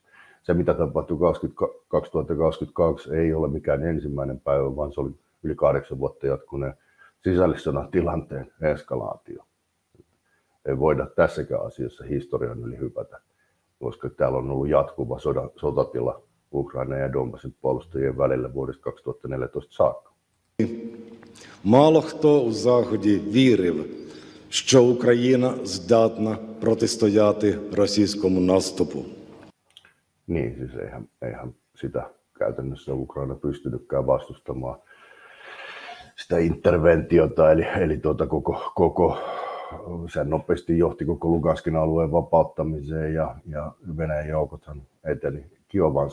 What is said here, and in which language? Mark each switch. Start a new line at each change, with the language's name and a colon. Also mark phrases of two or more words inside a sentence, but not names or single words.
Finnish: Se, mitä tapahtui 2022, ei ole mikään ensimmäinen päivä, vaan se oli yli 8 vuotta jatkuneen sisällissodan tilanteen eskalaatio. Ei voida tässäkään asiassa historian yli hypätä, koska täällä on ollut jatkuva sotatila Ukrainan ja Donbasin puolustajien välillä vuodesta 2014 saakka.
Ukrainian: мало хто у Заході вірив, що Україна здатна протистояти російському наступу.
Finnish: Niin, siis eihän sitä käytännössä Ukraina pystynytkään vastustamaan sitä interventiota, eli se nopeasti johti koko Luganskin alueen vapauttamiseen, ja Venäjän joukothan eteni Kiovan